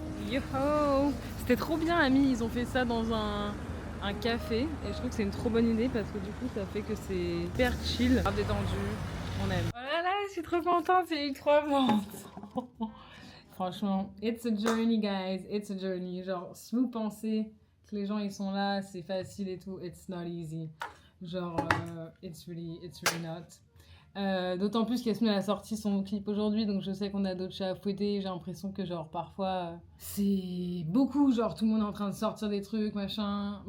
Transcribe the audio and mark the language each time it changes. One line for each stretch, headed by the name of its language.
French: Yo! C'était trop bien, amis. Ils ont fait ça dans un café et je trouve que c'est une trop bonne idée parce que du coup ça fait que c'est hyper chill, grave détendu, on aime. Oh là là, je suis trop contente, c'est ultra bon.
English: Franchement, it's a journey guys, it's a journey.
French: Genre si vous pensez que les gens ils sont là, c'est facile et tout,
English: it's not easy.
French: Genre
English: it's really not.
French: D'autant plus qu'Yasmine a sorti son clip aujourd'hui, donc je sais qu'on a d'autres chats à fouetter. J'ai l'impression que genre parfois c'est beaucoup, genre tout le monde est en train de sortir des trucs, machin.